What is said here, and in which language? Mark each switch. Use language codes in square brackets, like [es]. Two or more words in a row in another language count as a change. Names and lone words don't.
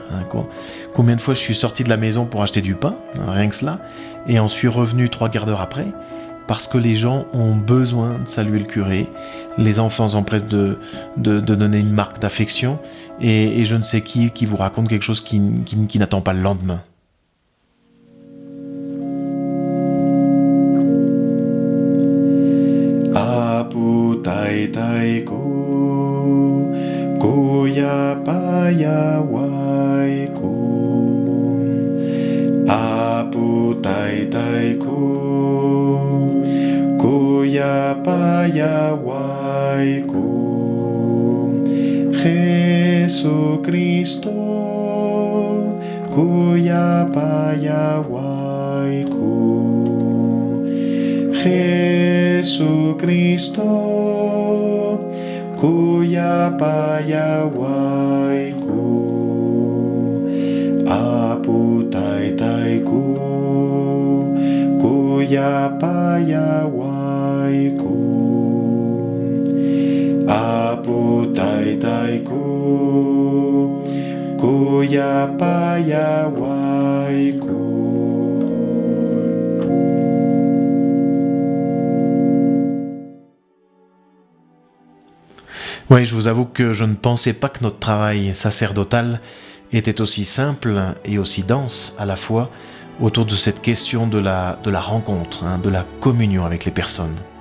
[fr] Combien de fois je suis sorti de la maison pour acheter du pain, rien que cela, et en suis revenu 3 quarts d'heure après, parce que les gens ont besoin de saluer le curé, les enfants s'empressent de donner une marque d'affection, et je ne sais qui vous raconte quelque chose qui n'attend pas le lendemain. [qu] Apu tai tai ko, ko ya pa ya wai ko. Apu tai tai ko, ko ya pa ya wai ko. Jesucristo, ko ya pa ya wai ko. Jesucristo, kuya payawai ku, apu tai tai ku, kuya payawai ku, apu tai tai ku, kuya payawai ku. [fr] Oui, je vous avoue que je ne pensais pas que notre travail sacerdotal était aussi simple et aussi dense à la fois autour de cette question de la rencontre, de la communion avec les personnes.